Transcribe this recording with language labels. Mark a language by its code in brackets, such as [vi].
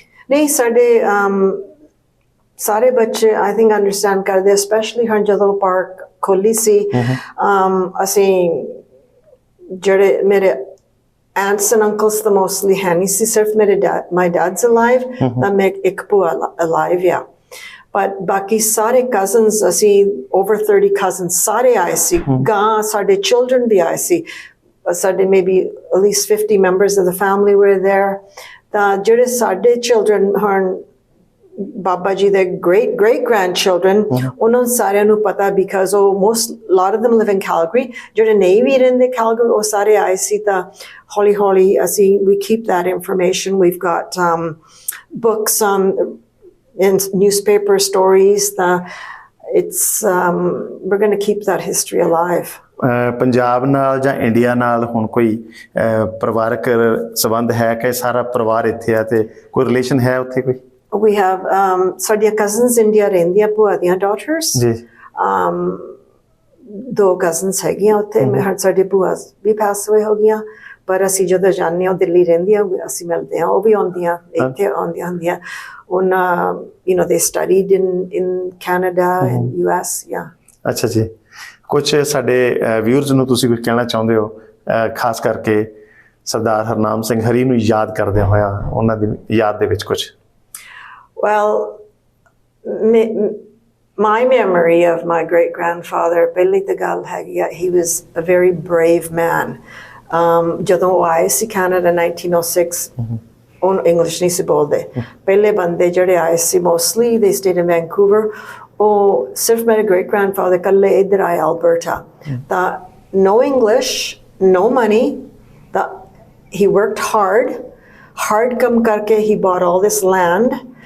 [pa] ਨਹੀਂ, ਸਾਡੇ ਸਾਰੇ ਬੱਚੇ ਆਈ ਥਿੰਕ ਅੰਡਰਸਟੈਂਡ ਕਰਦੇ, ਸਪੈਸ਼ਲੀ ਹੁਣ ਜਦੋਂ ਪਾਰਕ ਖੋਲੀ ਸੀ। ਅਸੀਂ ਜਿਹੜੇ ਮੇਰੇ [en] aunts and uncles [pa] ਤਾਂ mostly ਹੈ ਨਹੀਂ ਸੀ, ਸਿਰਫ ਮੇਰੇ ਮਾਈ ਡੈਡ's alive, ਤਾਂ ਮੈਂ ਇੱਕ ਭੂਆ alive ਆ। but ਬਾਕੀ ਸਾਰੇ cousins ਅਸੀਂ [en] over 30 cousins [pa] ਸਾਰੇ ਆਏ ਸੀ ਗਾਂ ਸਾਡੇ children ਵੀ ਆਏ ਸੀ ਸਾਡੇ [en] maybe at least 50 members of the family were there [pa] ਤਾਂ ਜਿਹੜੇ ਸਾਡੇ children ਹਨ Baba ji, [en] their great grandchildren, [pa] ਉਹਨਾਂ ਸਾਰਿਆਂ ਨੂੰ ਪਤਾ [en] because lot of them live in Calgary. [pa] ਜਿਹੜੇ ਨਹੀਂ ਵੀ ਰਹਿੰਦੇ Calgary, ਉਹ ਸਾਰੇ ਆਏ ਸੀ ਤਾਂ ਹੌਲੀ ਅਸੀਂ [en] we keep that information. We've got books and newspaper stories. It's we're going to keep that history alive. [pa] Punjab ਨਾਲ ਜਾਂ ਇੰਡੀਆ ਨਾਲ ਹੁਣ ਕੋਈ ਪਰਿਵਾਰਕ ਸੰਬੰਧ ਹੈ ਕਿ ਸਾਰਾ ਪਰਿਵਾਰ ਇੱਥੇ ਆ ਤੇ ਕੋਈ ਰਿਲੇਸ਼ਨ ਹੈ ਉੱਥੇ ਕੋਈ [en] We have [pa] ਸਾਡੀਆਂ cousins India ਰਹਿੰਦੀਆਂ ਭੂਆ ਦੀਆਂ daughters ਜੀ 2 cousins ਹੈਗੀਆਂ ਉੱਥੇ ਸਾਡੀ ਭੂਆ ਵੀ [en] pass away [pa] ਹੋ ਗਈਆਂ ਪਰ ਅਸੀਂ ਜਦੋਂ ਜਾਂਦੇ ਹਾਂ ਦਿੱਲੀ ਰਹਿੰਦੀਆਂ ਅਸੀਂ ਮਿਲਦੇ ਹਾਂ ਉਹ ਵੀ ਆਉਂਦੀਆਂ ਇੱਥੇ ਆਉਂਦੀਆਂ ਹੁੰਦੀਆਂ ਉਹਨਾਂ [en] you know they studied in Canada and US [pa] ਅੱਛਾ ਜੀ ਕੁਝ ਸਾਡੇ ਵਿਊਅਰਸ ਨੂੰ ਤੁਸੀਂ ਕੁਝ ਕਹਿਣਾ ਚਾਹੁੰਦੇ ਹੋ ਖਾਸ ਕਰਕੇ ਸਰਦਾਰ ਹਰਨਾਮ ਸਿੰਘ ਹਰੀ ਨੂੰ ਯਾਦ ਕਰਦਿਆਂ ਹੋਇਆ ਉਹਨਾਂ ਦੀ ਯਾਦ ਦੇ ਵਿੱਚ ਕੁਝ [en] Well, my memory of my great-grandfather, he was a very brave man. [pa] ਜਦੋਂ ਉਹ ਆਏ ਸੀ Canada 1906, ਉਹ English ਨਹੀਂ ਸੀ ਬੋਲਦੇ ਪਹਿਲੇ ਬੰਦੇ ਜਿਹੜੇ ਆਏ ਸੀ [en] mostly they stayed in Vancouver. [pa] ਉਹ ਸਿਰਫ ਮੇਰੇ great-grandfather ਇਕੱਲੇ ਇੱਧਰ ਆਏ Alberta. [en] ਤਾਂ no English, no money. ਤਾਂ he worked hard [pa] ਕੰਮ ਕਰਕੇ [en] he bought all this land.